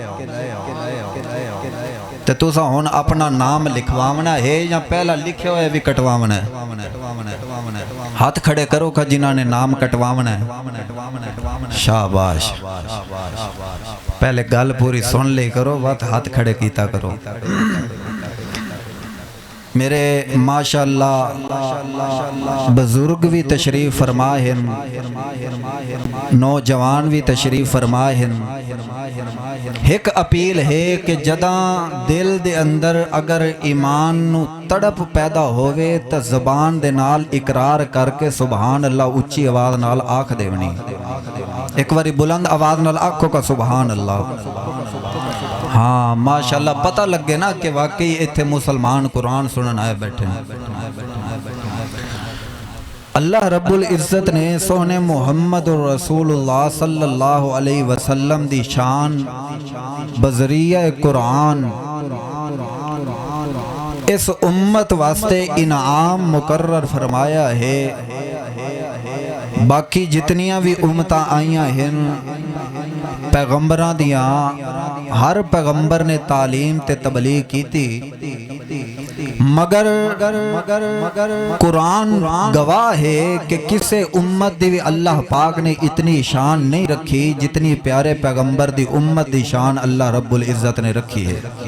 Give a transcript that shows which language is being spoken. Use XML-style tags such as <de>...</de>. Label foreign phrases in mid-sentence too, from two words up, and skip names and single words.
<pa>ਤੇ ਤੁਸੀਂ ਹੁਣ ਆਪਣਾ ਨਾਮ ਲਿਖਵਾਉਣਾ ਹੈ ਜਾਂ ਪਹਿਲਾਂ ਲਿਖਿਆ ਹੋਇਆ ਵੀ ਕਟਵਾਉਣਾ ਹੈ? ਹੱਥ ਖੜੇ ਕਰੋ ਕਿ ਜਿਨ੍ਹਾਂ ਨੇ ਨਾਮ ਕਟਵਾਉਣਾ ਹੈ। ਸ਼ਾਬਾਸ਼, ਪਹਿਲੇ ਗੱਲ ਪੂਰੀ ਸੁਣ ਲਈ ਕਰੋ, ਬਾਅਦ ਹੱਥ ਖੜੇ ਕੀਤਾ ਕਰੋ।</pa> <ur>میرے ماشاءاللہ بزرگ بھی تشریف فرما ہیں، نوجوان بھی تشریف فرما ہیں.</ur> <pa>ਇਕ ਅਪੀਲ ਹੈ ਕਿ ਜਦਾ ਦਿਲ ਦੇ ਅੰਦਰ ਅਗਰ ਈਮਾਨ ਨੂੰ ਤੜਪ ਪੈਦਾ ਹੋਵੇ ਤੋ ਜ਼ਬਾਨ ਦੇ ਨਾਲ ਇਕਰਾਰ ਕਰਕੇ</pa> <ar>سبحان الله</ar> <pa>ਉੱਚੀ ਆਵਾਜ਼ ਨਾਲ ਆਖ ਦੇਵਣੀ। ਇਕ ਬਾਰੀ ਬੁਲੰਦ ਆਵਾਜ਼ ਨਾਲ ਆਖੋ ਕਾ</pa> <ar>سبحان الله.</ar> <pa>ਹਾਂ ਮਾਸ਼ਾਅੱਲਾਹ, ਪਤਾ ਲੱਗੇ ਨਾ ਕਿ ਵਾਕਈ ਇੱਥੇ ਮੁਸਲਮਾਨ ਕੁਰਾਨ ਸੁਣਨ ਆਏ ਬੈਠੇ ਹੈਂ। ਅੱਲਾਹ</pa> <ar>رب العزة</ar> <pa>ਨੇ ਸੋਹਣੇ ਮੁਹੰਮਦ ਰਸੂਲੁੱਲਾਹ</pa> <ar>صلى الله عليه وسلم</ar> <pa>ਦੀ ਸ਼ਾਨ ਬਜ਼ਰੀਆ ਕੁਰਾਨ ਇਸ ਉੱਮਤ ਵਾਸਤੇ ਇਨਾਮ ਮੁਕੱਰਰ ਫ਼ਰਮਾਇਆ ਹੈ। ਬਾਕੀ ਜਿਤਨੀਆਂ ਭੀ ਉੱਮਤਾਂ ਆਈਆਂ ਹੈਂ ਪੈਗ਼ੰਬਰਾਂ ਦੀਆਂ, ਹਰ ਪੈਗ਼ੰਬਰ ਨੇ ਤਾਲੀਮ ਤੇ ਤਬਲੀਗ਼ ਕੀ ਥੀ, ਮਗਰ ਕੁਰਾਨ ਗਵਾਹ ਹੈ ਕਿ ਕਿਸੇ ਉੱਮਤ ਦੀ ਅੱਲਾਹ ਪਾਕ ਨੇ ਇਤਨੀ ਸ਼ਾਨ ਨਹੀਂ ਰੱਖੀ ਜਿਤਨੀ ਪਿਆਰੇ ਪੈਗ਼ੰਬਰ ਦੀ ਉੱਮਤ ਦੀ ਸ਼ਾਨ ਅੱਲਾਹ</pa> <ar>رب العزة</ar> <pa>ਨੇ ਰੱਖੀ ਹੈ।</pa>